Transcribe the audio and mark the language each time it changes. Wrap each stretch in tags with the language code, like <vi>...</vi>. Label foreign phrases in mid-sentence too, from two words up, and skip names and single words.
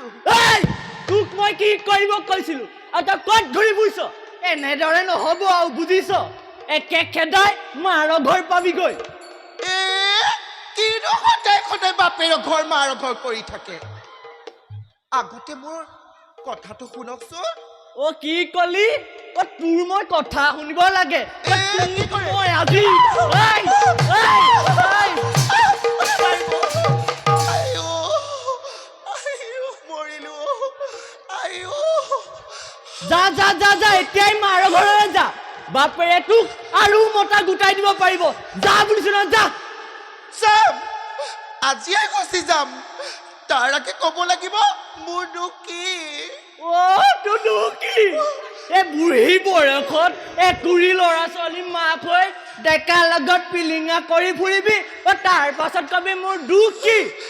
<as>এই তোক মই কি কৰিব কৈছিলো আৰু তই ক'ত ঘূৰি ফুৰিছ এনেদৰে নহ'ব আৰু বুজিছ একে খেদাই মাৰ ঘৰ পাবিগৈ এ কিনো সদায় সদায় বাপেৰ ঘৰ মাৰ ঘৰ কৰি থাকে আগতে মোৰ কথাটো শুনকচোন অ কি কলি অ তোৰ মই কথা শুনিব লাগে অ, কি কৰে? মই আজি এই, এই, এই। আইও আইও মৰিলো আইও যা যা যা যা এতিয়াই মাৰ ঘৰলৈ যা বাপেৰে তোক আৰু মতা গোটাই দিব পাৰিব যা বুলিছো ন যা যাম আজিয়ে গুচি যাম তাৰ আগে ক'ব লাগিব মোৰ দুখ কি তোৰ কি এই বুঢ়ী বয়সত একুৰি ল'ৰা ছোৱালী মাক হৈ ডেকাৰ লগত পিলিঙা কৰি ফুৰিবি তাৰ পাছত কবি মোৰ দুখ কি</as>